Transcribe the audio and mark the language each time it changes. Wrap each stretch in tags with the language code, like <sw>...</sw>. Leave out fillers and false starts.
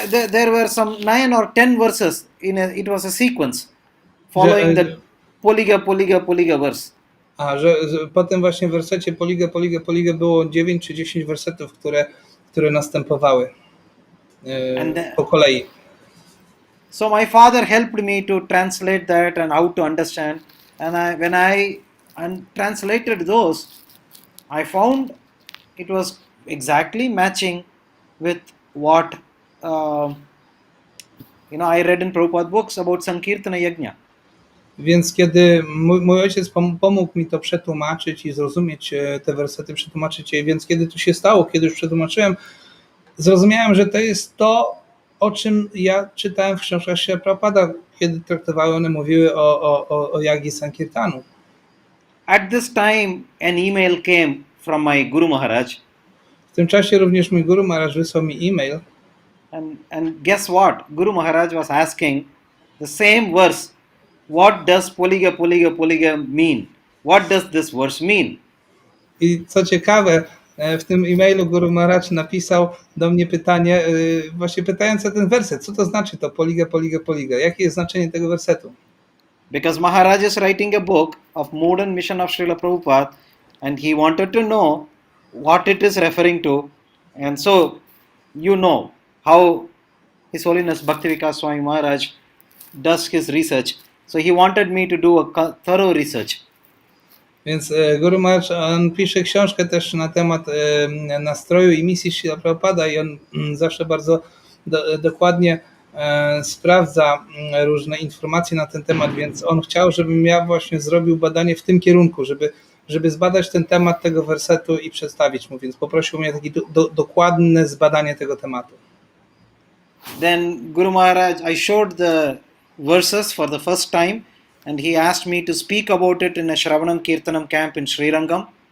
<en>There were some 9 or 10 verses. It was a sequence following the Poliga verse.</en> <pl>Że potem właśnie w wersecie Poliga było 9 czy 10 wersetów, które następowały po kolei.</pl> <en>So my father helped me to translate that and how to understand. And when I translated those, I found it was exactly matching with what I read in Prabhupada books about Sankirtana Yajna.</en> <pl>Więc kiedy mój ojciec pomógł mi to przetłumaczyć i zrozumieć te wersety, przetłumaczyć je, więc kiedy to się stało, kiedy już przetłumaczyłem, zrozumiałem, że to jest to, o czym ja czytałem w książkach Śrīla Prabhupada, kiedy traktowały one, mówiły o Jagi Sankirtanu.</pl> <en>At this time an email came from my Guru Maharaj.</en> <pl>W tym czasie również mój Guru Maharaj wysłał mi e-mail.</pl> <en>And guess what? Guru Maharaj was asking the same verse. What does Poliga mean? What does this verse mean?</en> <pl>I co ciekawe, w tym e-mailu Guru Maharaj napisał do mnie pytanie, właśnie pytając o ten werset. Co to znaczy to Poliga? Jakie jest znaczenie tego wersetu?</pl> <en>Because Maharaj is writing a book of modern mission of Srila Prabhupada and he wanted to know what it is referring to. And so, you know how His Holiness Bhaktivikas Swami Maharaj does his research. So he wanted me to do a thorough research.</en> <pl>Więc Guru Maharaj, on pisze książkę też na temat nastroju i misji Śrīla Prabhupada i on zawsze bardzo dokładnie sprawdza różne informacje na ten temat, więc on chciał, żebym ja właśnie zrobił badanie w tym kierunku, żeby zbadać ten temat tego wersetu i przedstawić mu, więc poprosił mnie o takie dokładne zbadanie tego tematu.</pl> <en>Then Guru Maharaj, I showed the verses for the first time and he asked me to speak about it in a Shravanam Kirtanam camp in Srirangam.</en>